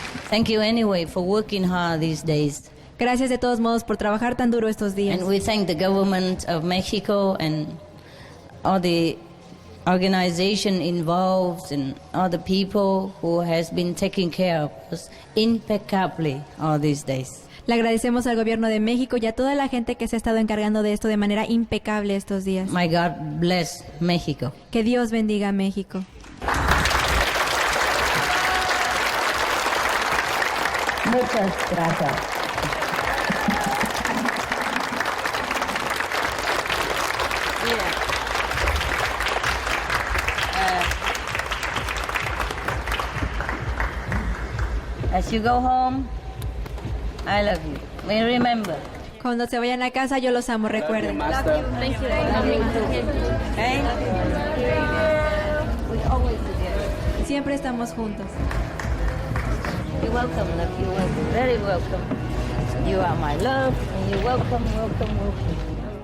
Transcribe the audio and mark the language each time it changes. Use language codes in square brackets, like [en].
[en] Thank you anyway for working hard these days. [es] Gracias de todos modos por trabajar tan duro estos días. [en] And we thank the government of Mexico and all the organization involved and all the people who has been taking care of us impeccably all these days. [es] Le agradecemos al gobierno de México y a toda la gente que se ha estado encargando de esto de manera impecable estos días. [en] My God bless Mexico. [es] Que Dios bendiga a México. Muchas gracias. [en] As you go home, I love you. May remember. [es] Cuando se vayan a casa, yo los amo, recuerden. [en] Love you. Thank you. Okay? We always together. [es] Siempre estamos juntos. [en] You're welcome, love. You're welcome. Very welcome. You are my love, and you're welcome, welcome, welcome.